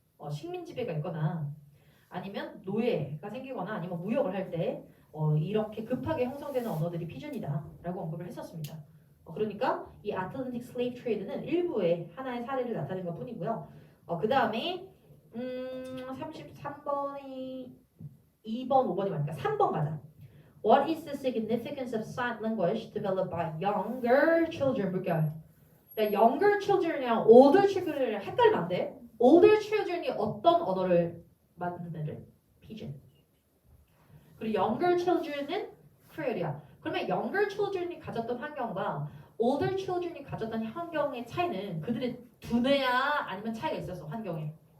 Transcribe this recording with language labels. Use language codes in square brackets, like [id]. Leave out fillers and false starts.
[ko] 식민 지배가 있거나 아니면 노예가 생기거나 아니면 무역을 할 때 이렇게 급하게 형성되는 언어들이 피준이다라고 언급을 했었습니다. 그러니까 이 아틀란틱 슬레이브 트레이드는 일부의 하나의 사례를 나타낸 것 뿐이고요. 그 다음에 33번이 2번, 5번이 맞으니까 3번 가자. [en] What is the significance of sign language developed by younger children? [ko] 물결. younger children이랑 older children이랑 헷갈리면 안 돼. older children이 어떤 언어를 만드는 애들? 피준. 그리고 younger children은 creole이야. 그러면 younger children이 가졌던 환경과 older children이 가졌던 환경의 차이는 그들의 두뇌야 아니면 차이가 있었어 환경에.